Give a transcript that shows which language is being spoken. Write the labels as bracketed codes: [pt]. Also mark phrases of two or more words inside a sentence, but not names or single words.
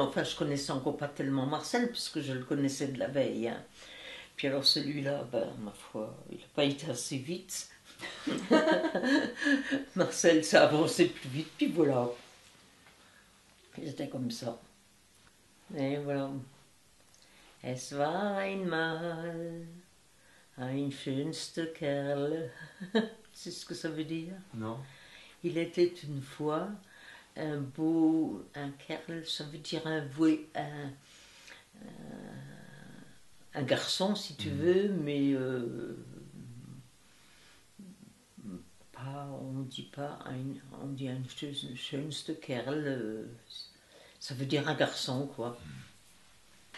[fr] Enfin, je connaissais encore pas tellement Marcel, puisque je le connaissais de la veille. Hein. Puis alors celui-là, ben, ma foi, il n'a pas été assez vite. Marcel s'est avancé plus vite, puis voilà. C'était comme ça. Et voilà. [de] Es war einmal ein schönster Kerl. [fr] C'est ce que ça veut dire? Non. Il était une fois un Kerl, ça veut dire un garçon si tu veux, mais pas, on dit pas, on dit un [de] schönste Kerl, [fr] ça veut dire un garçon quoi.